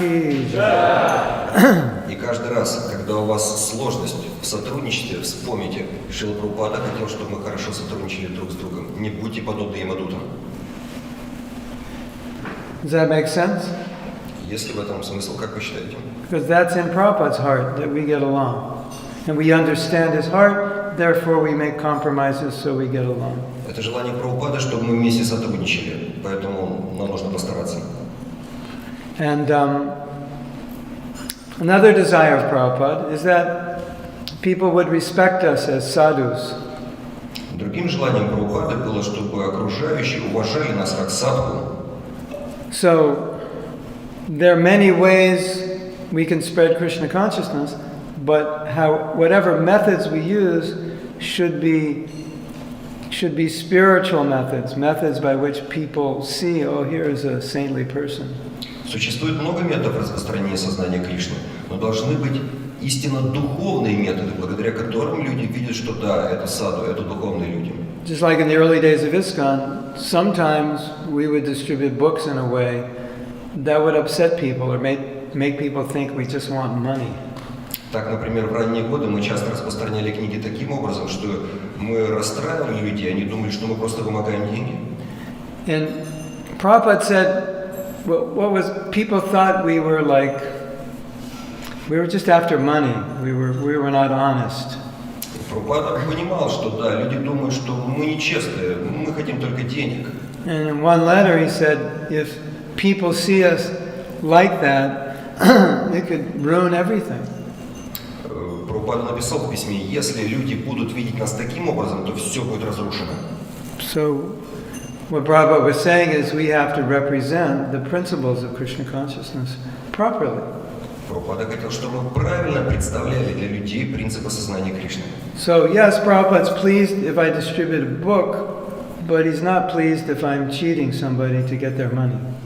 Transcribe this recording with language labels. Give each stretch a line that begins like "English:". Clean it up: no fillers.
Russian: И каждый раз, когда у вас сложность в сотрудничестве, вспомните, Шрила Прабхупада хотел, чтобы мы хорошо сотрудничали друг с другом. Не будьте подобны Ямадутам.
English: Does that make sense?
Russian: Есть ли в этом смысл, как вы считаете?
English: Because that's in Prabhupada's heart, that we get along. And we understand his heart, therefore we make compromises so we get along.
Russian: Это желание Прабхупады, чтобы мы вместе сотрудничали, поэтому нам нужно постараться.
English: And another desire of Prabhupada is that people would respect us as sadhus.
Russian: Другим желанием Прабхупады было, чтобы окружающие уважали нас как садху.
English: So, there are many ways we can spread Krishna consciousness, but whatever methods we use should be spiritual methods by which people see, oh, here is a saintly person.
Russian: Существует много методов распространения сознания Кришны, но должны быть истинно духовные методы, благодаря которым люди видят, что да, это саду, это духовные люди.
English: Just like in the early days of ISKCON, sometimes we would distribute books in a way that would upset people or make people think we just want money.
Russian: Так, например, в ранние годы мы часто распространяли книги таким образом, что мы расстраивали людей, они думали, что мы просто вымогаем деньги.
English: And Prabhupada said, people thought we were just after money. We were not honest.
Russian: Прабхупада понимал, что да, люди думают, что мы нечестные, мы хотим только денег.
English: And in one letter he said, if people see us like that, it could ruin everything.
Russian: Прабхупада написал в письме, если люди будут видеть нас таким образом, то все будет разрушено.
English: So what Prabhupada was saying is we have to represent the principles of Krishna consciousness properly.
Russian: Прабхупада хотел, чтобы мы правильно представляли для людей принципы сознания Кришны.
English: So yes, Prabhupada's pleased if I distribute a book, but he's not pleased if I'm cheating somebody to get their money.